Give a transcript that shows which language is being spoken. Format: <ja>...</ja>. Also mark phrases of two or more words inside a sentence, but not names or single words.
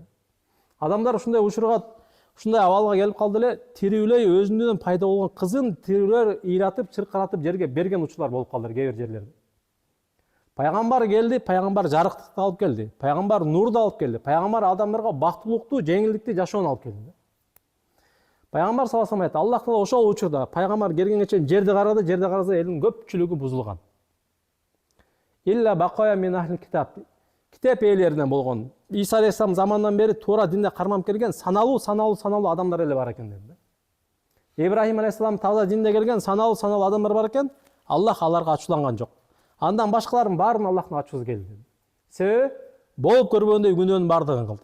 <ky>Адамдар ушундай учурга, ушундай абалга келип калды эле, тирүүлөй өзүнүнөн пайда болгон кызын тирүүлөр ыйратып, чыркыратып жерге берген учурлар болуп калды кээ бир жерлерде. Пайгамбар келди, пайгамбар жарыктыкты алып келди, пайгамбар нурду алып келди, пайгамбар адамдарга бактылыктуу, жеңилдикти жашоону алып келди. Пайгамбар</ky> <ar>صلى الله عليه وسلم</ar> <ky>Аллах Таала ошол учурда пайгамбар келгенге чейин жерди караса элдин көпчүлүгү бузулган.</ky> <ar>إلا بقايا من أهل الكتاب.</ar> <ky>Китеп ээлеринен болгон Иса алейхиссалам замандан бери туура динде кармап келген саналуу адамдар эле бар экен dedi. Ибрахим алейхиссалам таза динде келген саналуу адамдар бар экен, Аллах аларга ачууланган жок. Андан башкалардын баарын Аллахтын ачуусу келди. Себеби болуп көрбөгөндөй күнөөнүн баардыгын кылды.</ky>